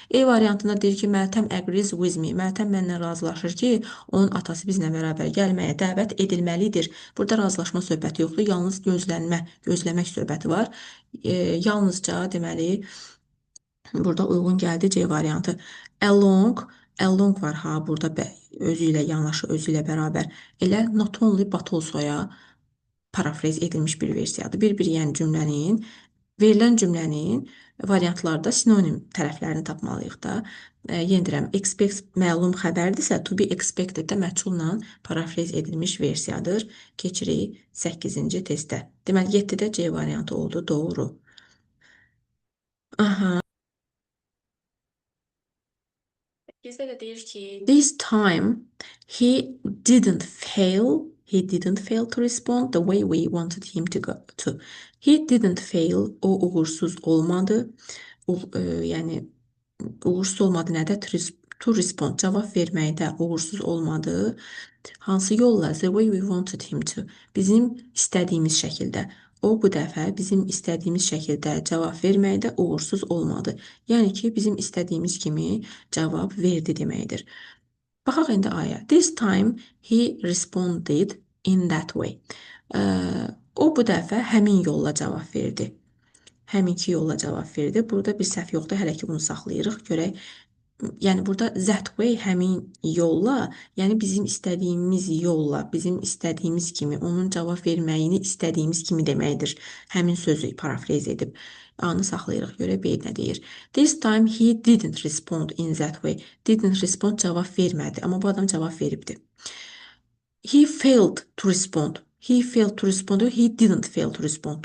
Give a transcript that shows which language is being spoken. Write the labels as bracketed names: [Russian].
[Azerbaijani] E variantında deyir ki, [English] Meltem agrees with me. [Azerbaijani] Meltem mənlə razılaşır ki, onun atası bizlə bərabər gəlməyə dəvət edilməlidir. Burada razılaşma söhbəti yoxdur, yalnız gözləmək söhbəti var. Yalnızca deməli burada uyğun gəldi C variantı. Along var ha burada özü ilə yanaşı, özü ilə bərabər. Elə not only but also-ya parafrez edilmiş bir versiyadır. Bir-bir yəni verilən cümlənin variantlarda sinonim tərəflərini tapmalıyıq da. Yenə deyirəm, expect məlum xəbərdirsə, to be expected də məchullə parafrez edilmiş versiyadır. Keçirik 8-ci testə. Deməli, 7-də C variantı oldu, doğru. Aha. Bizdə də deyir ki, [English] this time he didn't fail to respond the way we wanted him to. He didn't fail, [Azerbaijani] o uğursuz olmadı. Yəni uğursuz olmadı nədə? To respond, cavab verməkdə uğursuz olmadı. Hansı yolla? [English] The way we wanted him to. [Azerbaijani] Bizim istədiyimiz şəkildə. O bu dəfə bizim istədiyimiz şəkildə cavab verməkdə uğursuz olmadı. Yəni ki, bizim istədiyimiz kimi cavab verdi deməkdir. Baxaq indi aya. [English] This time he responded in that way. [Azerbaijani] O bu dəfə həmin yolla cavab verdi. Həminki yolla cavab verdi. Burada bir səhv yoxdur. Hələ ki bunu saxlayırıq. Görək. Yəni burada that way həmin yolla, yəni bizim istədiyimiz yolla, bizim istədiyimiz kimi, onun cavab verməyini istədiyimiz kimi deməkdir. Həmin sözü parafrez edib. A-nı saxlayırıq. Görə B nə deyir? [English] This time he didn't respond in that way. [Azerbaijani] Didn't respond cavab vermədi. Amma bu adam cavab veribdi. [English] He failed to respond. He failed to respond. He didn't fail to respond.